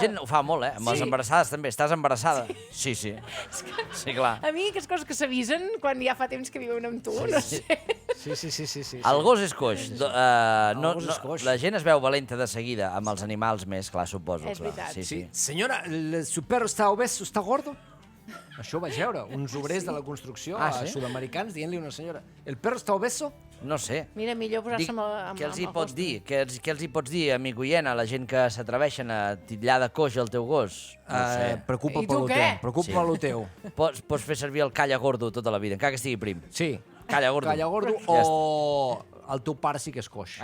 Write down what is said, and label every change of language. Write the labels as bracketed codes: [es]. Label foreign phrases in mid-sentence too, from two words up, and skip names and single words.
[ca] gent ho fa molt, eh? Amb les Sí. embarassades també. Estàs embarassada? Sí. Sí, clar. A mi aquestes coses que s'avisen quan ja fa temps que viuen amb tu, no sé. Sí. El gos és coix. gos és coix. La gent es veu valenta de seguida amb els animals més, clar, suposo. És clar. veritat. Sí. Senyora, [es] su perro está obeso, está gordo? [ca] Això ho vaig veure, uns obrers de la construcció sí? sud-americans dient-li a una senyora, [es] el perro está obeso? [ca] No sé. Mira, millor posar-se Dic, amb què els hi el pots cos. dir? Què els hi pots dir, amic oient, a la gent que s'atreveixen a titllar de coix el teu gos? No ho sé. Preocupa I per tu lo què? teu. Preocupa Sí. per lo teu. Pots fer servir el [es] calla gordo [ca] tota la vida, encara que estigui prim. Sí. [es] Calla gordo. Calla gordo [ca] Ja o el teu pare sí que és coix.